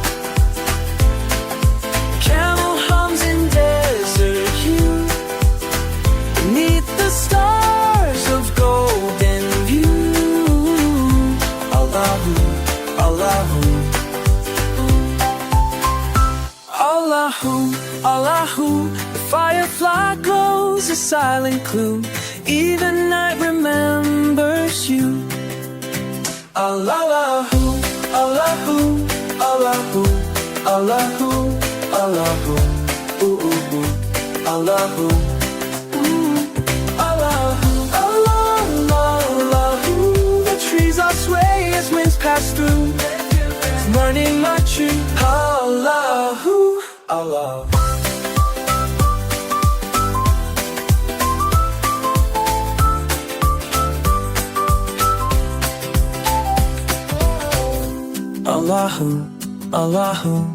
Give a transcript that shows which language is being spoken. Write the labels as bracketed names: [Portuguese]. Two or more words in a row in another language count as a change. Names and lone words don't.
[English] Camel hums in desert hue, beneath the stars of golden view. [Arabic] اللهُ، اللهُ، اللهُ، اللهُ. [English] The firefly glows a silent clue, even night remembers you. [Arabic] اللهُ، اللهُ، اللهُ، اللهُ، اللهُ, ooh, ooh, ooh. اللهُ، اللهُ، اللهُ. [English] The trees are sway as winds pass through, learning my true. [Arabic] اللهُ، الله. اللهُ، اللهُ.